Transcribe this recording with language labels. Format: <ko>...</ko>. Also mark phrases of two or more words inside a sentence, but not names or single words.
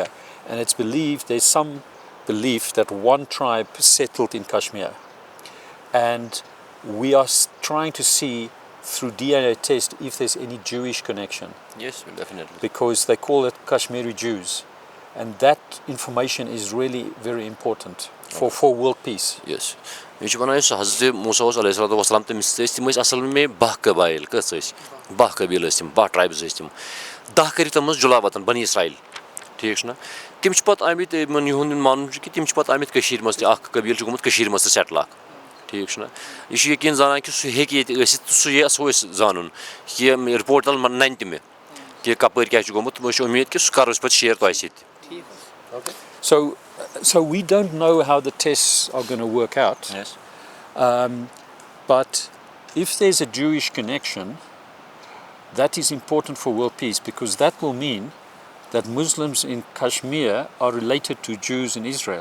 <en>And it's believed, there's some belief that one tribe settled in Kashmir. And we are trying to see through DNA test if there's any Jewish connection. Yes, definitely. Because they call it Kashmiri Jews. And that information is really very important for world peace. Yes.</en> <ks>مےٚ چھُ وَنان یُس حضرت موسیٰ اوس</ks> <ar>علیہ الصلوٰتُ وَسلام</ar> <ks>تٔمِس ٲسۍ تِم ٲسۍ اَصٕل مےٚ باہ قبایل کٔژ ٲسۍ باہ قبیٖل ٲسۍ تِم باہ ٹرٛایبٕز ٲسۍ تِم دَہ کٔرِکھ تِم منٛز جُلا وطن بنی اسرائیل ٹھیٖک چھُنہ تِم چھِ پَتہٕ آمٕتۍ یِمن یِہُنٛد مانُن چھُ کہِ تِم چھِ پَتہٕ آمٕتۍ کٔشیٖرِ منٛز تہِ اکھ قبیٖل چھُ گوٚمُت کٔشیٖرِ منٛز تہِ سیٹٕل اکھ ٹھیٖک چھُنہ یہِ چھُ یقیٖن زانان کہِ سُہ ہیٚکہِ ییٚتہِ ٲسِتھ تہٕ سُہ یژھو أسۍ زانُن کہِ رِپوٹ تل نَنہِ تہِ مےٚ کہِ کَپٲرۍ کیٛاہ چھُ گوٚمُت مےٚ چھُ اُمید کہِ سُہ کَرو أسۍ پَتہٕ شِیر تۄہہِ سۭتۍ.</ks> <en>So we don't know how the tests are going to work out. Yes. But if there's a Jewish connection, that is important for world peace because that will mean that Muslims in Kashmir are related to Jews in Israel.</en>